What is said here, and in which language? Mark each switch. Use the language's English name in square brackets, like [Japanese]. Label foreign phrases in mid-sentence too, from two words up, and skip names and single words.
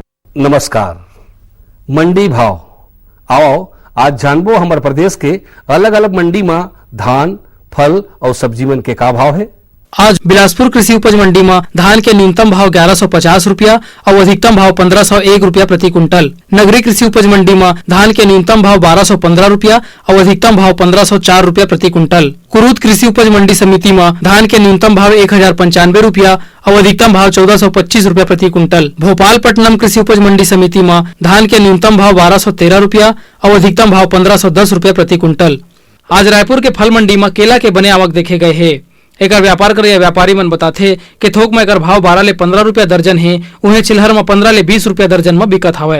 [Chhattisgarhi] नमस्कार। मंडी भाव आओ आज जानबो हमारे प्रदेश के अलग अलग मंडी में धान, फल और सब्जी मन के का भाव है। आज बिलासपुर कृषि उपज मंडी में धान के न्यूनतम भाव 1150 रुपया और अधिकतम भाव 1501 रुपया प्रति कुंटल। नगरीय कृषि उपज मंडी में धान के न्यूनतम भाव 1215 रुपया और अधिकतम भाव 1504 रुपया प्रति कुंटल। कुरूद कृषि उपज मंडी समिति में धान के न्यूनतम भाव 1095 रुपया और अधिकतम भाव 1425 रुपया प्रति कुंटल। भोपालपट्टनम कृषि उपज मंडी समिति में धान के न्यूनतम भाव 1213 रुपया और अधिकतम भाव 1510 रुपया प्रति कुंटल। आज रायपुर के फल मंडी में केला के बने आवक देखे गए है। एक व्यापार करे व्यापारी मन बताथे कि थोक में एकर भाव 12 ले 15 रुपया दर्जन है, उन्हें चिल्हर में 15 ले 20 रुपया दर्जन में बिकत हवे।